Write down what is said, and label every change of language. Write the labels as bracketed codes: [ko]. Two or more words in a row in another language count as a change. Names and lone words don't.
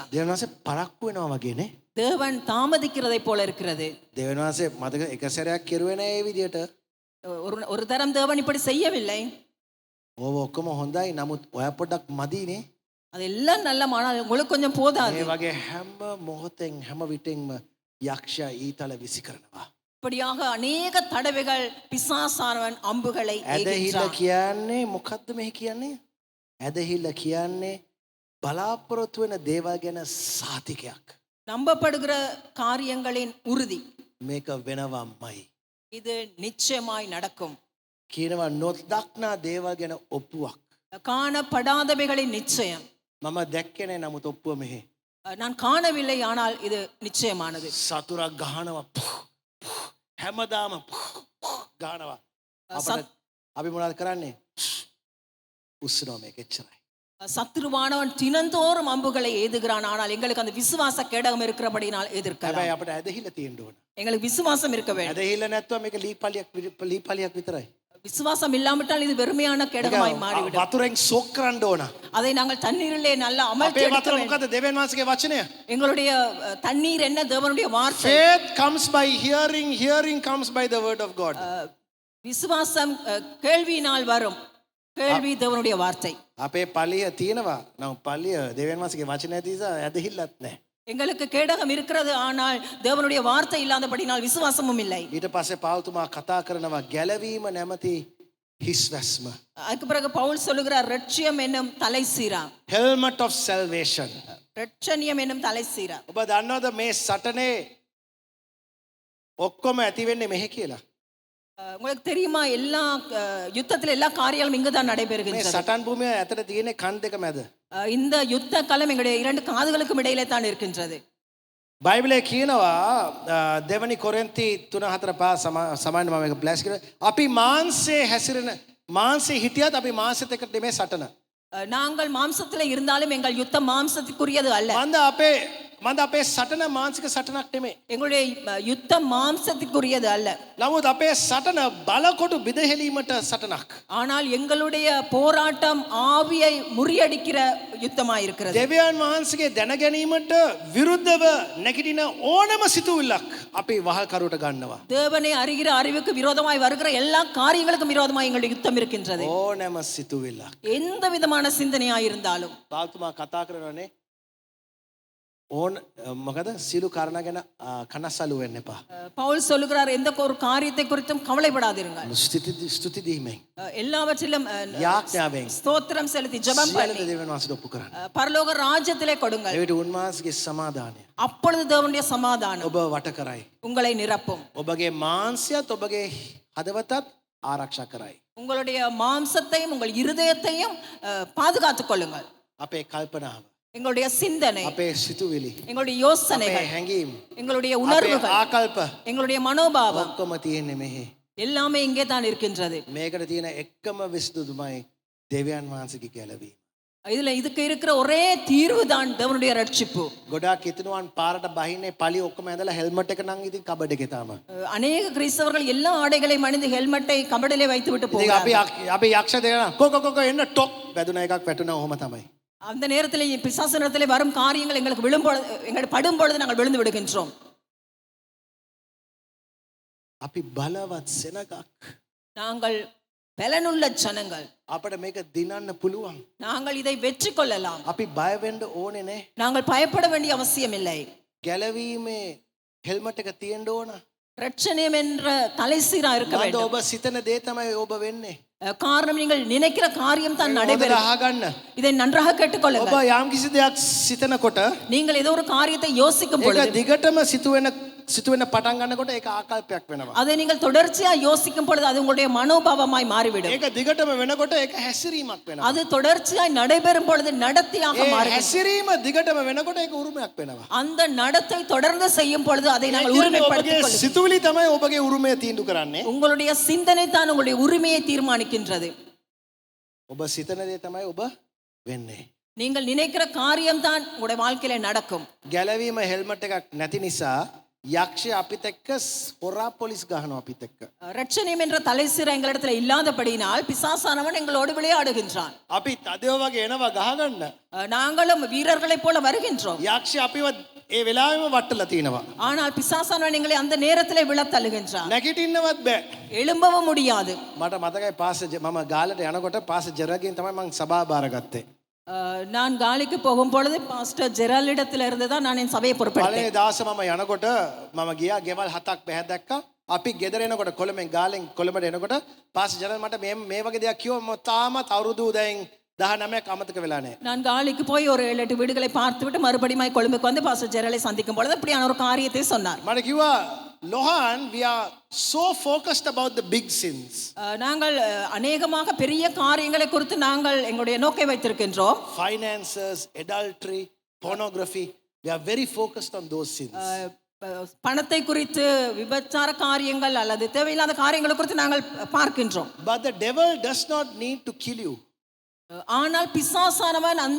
[si] දෙවියන් වහන්සේ පරක්කු වෙනවා වගේනේ. [ta] தேவன் தாமதிக்கிறதை போல இருக்கிறது. [si] දෙවියන් වහන්සේ මතක එක සැරයක් කෙරුවේ නෑ ඒ විදියට. [ta] ஒரு தரம் தேவன் இப்படி செய்யவில்லை. [si] ඕව ඔක්කොම හොඳයි. නමුත් ඔයා පොඩ්ඩක් මදීනේ. [ta] அதெல்லாம் நல்ல, ஆனால் உங்களுக்கு கொஞ்சம் போதாது. [si] මේ වගේ හැම මොහොතෙන් හැම විටින්ම යක්ෂයා ඊතල විසි කරනවා. [ta] இப்படியாக அநேக தடவைகள் பிசாசானவன் அம்புகளை [si] ඇදහිල්ල [ta] எய்கின்றான். [si] කියන්නේ මොකද්ද මේ කියන්නේ? ඇදහිල්ල කියන්නේ බලාපොරොත්තු වෙන දේවල් ගැන සාතිකයක්. [ta] நம்பப்படுகிற காரியங்களின் உறுதி. [si] මේක වෙනවම්මයි. [ta] இது நிச்சயமாய் நடக்கும். [si] කියනවා නොදක්නා දේවල් ගැන ඔප්පුවක්. [ta] காணப்படாதவைகளின் நிச்சயம். [si] මම දැක්කේ නෑ නමුත් ඔප්පුව මෙහෙ. [ta] நான் காணவில்லை, ஆனால் இது நிச்சயமானது. [si] සතුරක් ගහනවා. හැමදාම ගහනවා. අපි මොනවද කරන්නේ? උස්සනවා මේක එච්චරයි. [ta] சத்துருவானவன் தினந்தோறும் அம்புகளை ஏதுகிறான், ஆனால் எங்களுக்கு அந்த விசுவாச கேடகம் இருக்கிறபடினால் எதிர்க்கலாம். [si] හැබැයි අපිට ඇදහිල්ල තියෙන්න ඕන. [ta] எங்களுக்கு விசுவாசம் இருக்க வேண்டும். [si] ඇදහිල්ල නැත්නම් මේක ලීපලියක් විතරයි. [ta] விசுவாசம் இல்லாவிட்டால் இது வெறுமையான கேடகமாய் மாறிவிடும். [si] වතුරෙන් සොක් කරන්න ඕන. [ta] அதை நாங்கள் தண்ணீரிலே நல்லா அமர்த்தி [si] අපේ [ta] எடுக்க [si] වතුර [ta] வேண்டும். [si] මොකද්ද? දෙවියන් වහන්සේගේ වචනය. [ta] எங்களுடைய தண்ணீர் என்ன? தேவனுடைய வார்த்தை. [en] Faith comes by hearing, hearing comes by the word of God. [ta] விசுவாசம் கேள்வியினால் வரும், கேள்வி தேவனுடைய வார்த்தை. [si] අපේ පලිය තියෙනවා. නම් පලිය දෙවියන් වහන්සේගේ වචනය තියසා ඇදහිල්ලත් නැහැ. [ta] எங்களுக்கு கேடகம் இருக்கிறது, ஆனால் தேவனுடைய வார்த்தை இல்லாதபடினால் விசுவாசமும் இல்லை. [si] ඊට පස්සේ පාවුතුමා කතා කරනවා ගැලවීම නැමැති හිස් වැස්ම. [ta] அதுக்கு பிறகு பவுல் சொல்லுகிறார் ரட்சியம் என்னும் தலை சீரா. [en] helmet of salvation. [ta] ரட்சணியம் என்னும் தலை சீரா. [si] ඔබ දන්නවද මේ සටනේ ඔක්කොම ඇති වෙන්නේ මෙහෙ කියලා? [ta] உங்களுக்கு தெரியுமா எல்லா யுத்தத்துல எல்லா காரியங்களும் இங்குதான் [si] මේ [ta] நடைபெறுகின்றது. [si] සටන් භූමිය ඇතට තියෙන්නේ කන් දෙක මැද. [ta] இந்த யுத்த களம் எங்களுடைய இரண்டு காதுகளுக்கும் இடையிலே தான் இருக்கின்றது. [si] බයිබලයේ කියනවා දෙවනි කොරින්ති 3:4 සමාන මම එක බ්ලැස් කරා. අපි මාංශයේ හැසිරෙන මාංශේ හිටියත් අපි මාංශෙත් එක්ක නෙමෙයි සටන. [ta] நாங்கள் மாம்சத்துல இருந்தாலும் எங்கள் யுத்தம் மாம்சத்துக்குரியது அல்ல. [si] මන්ද අපේ සටන මානසික සටනක් නෙමෙයි. [ta] எங்களுடைய யுத்தம் மாம்சத்துக்குரியது அல்ல. [si] නමුත් අපේ සටන බලකොටු බිඳහෙලීමට සටනක්. [ta] ஆனால் எங்களுடைய போராட்டம் ஆவியை முறியடிக்கிற யுத்தமாய் இருக்கிறது. [si] දෙවියන් වහන්සේගේ දැන ගැනීමට විරුද්ධව නැගිටින ඕනම සිතුවිල්ලක් අපි වහල්කරුවට ගන්නවා. [ta] தேவனை அறிகிற அறிவுக்கு விரோதமாய் வருகிற எல்லா காரியங்களுக்கும் விரோதமாய் எங்களுடைய யுத்தம் இருக்கின்றது. [si] ඕනම සිතුවිල්ලක්. [ta] எந்த விதமான சிந்தனையாய் இருந்தாலும். [si] පාල්තුමා කතා කරනවානේ ඕන මොකද සියලු කාරණා ගැන කනස්සලු වෙන්න එපා. [ta] பவுல் சொல்லுகிறார் எந்த ஒரு காரியத்தை குறித்தும் கவலைப்படாதீர்கள். [si] ස්තුති දීමෙන් [ta] எல்லாவற்றிலும் [si] යාඥාවෙන් [ta] ஸ்தோத்திரம் செலுத்தி ஜெபம் [si] සියලු [ta] பண்ணி [si] දෙවියන් වහන්සේට ඔප්පු කරන්න. [ta] பரலோக ராஜ்யத்திலே கொடுங்கள். [si] එවිට උන්වහන්සේගේ සමාදානය [ta] அப்பொழுது தேவனுடைய சமாதானம் [si] ඔබ වට කරයි. [ta] உங்களை நிரப்பும். [si] ඔබගේ මාංශයත් ඔබගේ හදවතත් ආරක්ෂා කරයි. [ta] உங்களுடைய மாம்சத்தையும் உங்கள் இருதயத்தையும் பாதுகாத்துக் கொள்ளுங்கள். [si] අපේ කල්පනාව [ta] எங்களுடைய சிந்தனை, [si] අපේ සිතුවිලි [ta] எங்களுடைய [si] අපේ [ta] யோசனைகள், [si] හැඟීම් [ta] எங்களுடைய [si] අපේ [ta] உணர்வுகள், [si] ආකල්ප [ta] எங்களுடைய மனோபாவம் [si] ඔක්කොම තියෙන්නේ මෙහි. [ta] எல்லாமே இங்கே தான் இருக்கின்றது. [si] මේකට තියෙන එකම විසඳුමයි දෙවියන් වහන්සේගේ ගැලවීම. [ta] இதுக்கு இருக்கிற ஒரே தீர்வு தான் தேவனுடைய ரட்சிப்பு. [si] ගොඩාක් හිතනවාන් පාරට බහින්නේ පළි ඔක්කොම ඇඳලා හෙල්මට් එක නම් ඉතින් කබඩ් එකේ තාම. [ta] அநேக கிறிஸ்தவர்கள் எல்லா ஆடைகளையும் அணிந்து ஹெல்மெட்டை கபடிலே வைத்து விட்டு [si] ඉතින් [ta] போகிறார்கள். [si] අපි යක්ෂ දෙනා කොක එන්න ටොක් වැදුන එකක් වැටුණා ඔහොම තමයි. [ta] அந்த நேரத்தில் பிசாசனத்திலே வரும் காரியங்கள் எங்களுக்கு விழும் பொழுது, எங்களுக்கு படும் பொழுது நாங்கள் விழுந்து விடுகின்றோம். [si] අපි බලවත් සෙනගක්. [ta] நாங்கள் பலனுள்ள ஜனங்கள். [si] අපිට මේක දිනන්න පුළුවන්. [ta] நாங்கள் இதை வெற்றி கொள்ளலாம். [si] අපි බය වෙන්න ඕනේ නේ. [ta] நாங்கள் பயப்பட வேண்டிய அவசியம் இல்லை. [si] ගැලවීමේ හෙල්මට් එක තියෙන්න ඕන. [ta] ரட்சணியம் என்ற தலைசீரா இருக்க [si] මන්ද [ta] வேண்டும். [si] ඔබ සිතන දේ තමයි ඔබ වෙන්නේ. [ta] காரணம் நீங்கள் நினைக்கிற காரியம் தான் நடைபெறும். [si] අහගන්න. [ta] இதை நன்றாக [si] ඔබ [ta] கேட்டுக்கொள்ளுங்கள். [si] යම් කිසි දෙයක් සිතනකොට [ta] நீங்கள் ஏதோ ஒரு காரியத்தை யோசிக்கும் [si] ඒක [ta] பொழுது, [si] දිගටම සිතුවෙන පටන් ගන්නකොට ඒක ආකල්පයක් වෙනවා. [ta] அதை நீங்கள் தொடர்ச்சியா யோசிக்கும் பொழுது அது உங்களுடைய மனோபாவமாய் மாறிவிடும். [si] ඒක දිගටම වෙනකොට ඒක හැසිරීමක් වෙනවා. [ta] அது தொடர்ச்சியாய் நடைபெறும் பொழுது நடத்தையாக [si] ඒ [ta] மாறும். [si] හැසිරීම දිගටම වෙනකොට ඒක උරුමයක් වෙනවා. [ta] அந்த நடத்தை தொடர்ந்து செய்யும் பொழுது அதை நாங்கள் [si] ඔබගේ [ta] உரிமைப்படுத்திக் கொள்ளுங்கள். [si] සිතුවිලි තමයි ඔබගේ උරුමය තීන්දුව කරන්නේ. [ta] உங்களுடைய சிந்தனை தான் உங்களுடைய உரிமையை தீர்மானிக்கின்றது. [si] ඔබ සිතන දේ තමයි ඔබ වෙන්නේ. [ta] நீங்கள் நினைக்கிற காரியம் தான் உங்களுடைய வாழ்க்கையில நடக்கும். [si] ගැලවීම හෙල්මට් එකක් නැති නිසා යක්ෂය අපිත් එක්ක හොරා පොලිස් ගහනවා අපිත් එක්ක. [ta] ரட்சணியம் என்ற தலைசீரா எங்களிடத்துல இல்லாதபடியினால் பிசாசானவன் எங்களோடு விளையாடுகின்றான். [si] අපි තදයෝ වගේ එනවා ගහගන්න. [ta] நாங்களும் வீரர்களைப் போல வருகின்றோம். [si] යක්ෂය අපිව ඒ වෙලාවෙම වට්ටලා තිනවා. [ta] ஆனால் பிசாசானவன் எங்களை அந்த நேரத்திலே விழத் தள்ளுகின்றான். [si] නැගිටින්නවත් බෑ. [ta] எழும்பவும் முடியாது. [si] මට මතකයි මම ගාලට යනකොට පාස ජෙරගෙන් තමයි මං සභාව බාරගත්තේ. [ta] நான் காலிக்கு போகும் பொழுது பாஸ்டர் ஜெராலிடத்துல இருந்து தான் நான் என் சபையை பொறுப்பெடுத்தேன். [si] පළවෙනි දවසේ මම යනකොට මම ගියා ගෙවල් 7ක් පැහැ දැක්කා. අපි ගෙදර එනකොට කොළඹෙන් ගාලෙන් කොළඹට එනකොට පාස ජෙරල් මට මේ වගේ දෙයක් කිව්වා. මම තාමත් අවුරුදු දැන් 19ක් අමතක වෙලා නැහැ. [ta] நான் காலிக்கு போய் ஒரு 7-8 வீடுகளை பார்த்துவிட்டு மறுபடியும் கொழும்புக்கு வந்து பாஸ்டர் ஜெரலை சந்திக்கும் பொழுது அப்படியான ஒரு காரியத்தை சொன்னார். [si] මට කිව්වා [en] ලොහන් we are so focused about the big sins. [ta] நாங்கள் அநேகமாக பெரிய காரியங்களை குறித்து நாங்கள் எங்களுடைய நோக்கை வைத்திருக்கின்றோம். [en] Finances, adultery, pornography, we are very focused on those sins. [ta] பணத்தை குறித்து, விபச்சார காரியங்கள் அல்லது தேவையில்லாத காரியங்களை குறித்து நாங்கள் பார்க்கின்றோம். [en] But the devil does not need to kill you. [ta] ஆனால் பிசாசானவன் அந்த